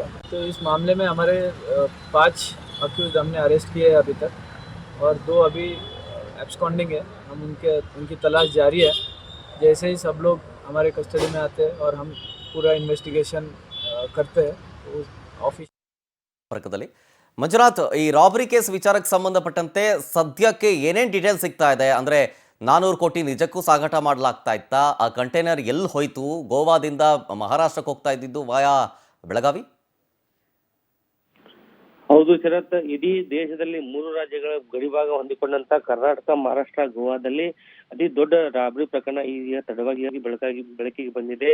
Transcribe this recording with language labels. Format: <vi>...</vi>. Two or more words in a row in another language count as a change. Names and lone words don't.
<hi>तो इस मामले में हमारे 5 अक्यूज हमने अरेस्ट किए हैं अभी तक और 2 अभी एब्सकॉन्डिंग है। हम उनकी तलाश जारी है। जैसे ही सब लोग हमारे कस्टडी में आते हैं और हम पूरा इन्वेस्टिगेशन करते हैं तो ऑफिस</hi> <kn>ಸಂಪರ್ಕದಲ್ಲಿ ಮಂಜುನಾಥ್, ಈ ರಾಬರಿ ಕೇಸ್ ವಿಚಾರಕ್ಕೆ ಸಂಬಂಧಪಟ್ಟಂತೆ ಸದ್ಯಕ್ಕೆ ಏನೇನು ಡೀಟೇಲ್ಸ್ ಸಿಗ್ತಾ ಇದೆ? ಅಂದರೆ 400 ಕೋಟಿ ನಿಜಕ್ಕೂ ಸಾಗಾಟ ಮಾಡಲಾಗ್ತಾ ಇತ್ತಾ? ಆ ಕಂಟೈನರ್ ಎಲ್ಲಿ ಹೋಯ್ತು? ಗೋವಾದಿಂದ ಮಹಾರಾಷ್ಟ್ರಕ್ಕೆ ಹೋಗ್ತಾ ಇದ್ದಿದ್ದು ವಾಯಾ ಬೆಳಗಾವಿ? ಹೌದು ಶರತ್, ಇಡೀ ದೇಶದಲ್ಲಿ 3 ರಾಜ್ಯಗಳ ಗಡಿಭಾಗ ಹೊಂದಿಕೊಂಡಂತ ಕರ್ನಾಟಕ, ಮಹಾರಾಷ್ಟ್ರ, ಗೋವಾದಲ್ಲಿ ಅತಿ ದೊಡ್ಡ ರಾಬರಿ ಪ್ರಕರಣ ಈಗ ತಡವಾಗಿ ಬೆಳಕಿಗೆ ಬಂದಿದೆ.</kn>